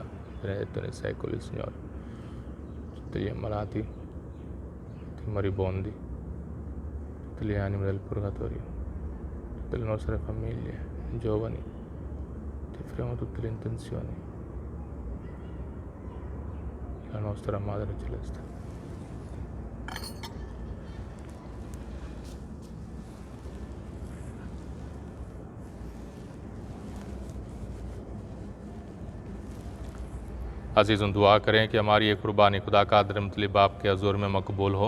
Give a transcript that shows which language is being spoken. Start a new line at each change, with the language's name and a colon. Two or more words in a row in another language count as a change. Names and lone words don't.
Italian: Benedetto nei secoli il Signore. Tutti gli ammalati, tutti i moribondi, tutte le anime del purgatorio, tutte le nostre famiglie, i giovani, ti offriamo tutte le intenzioni. La nostra Madre Celeste.
Urdu: عزیزو، دعا کریں کہ ہماری یہ قربانی خدا کا مطلب آپ کے حضور میں مقبول ہو.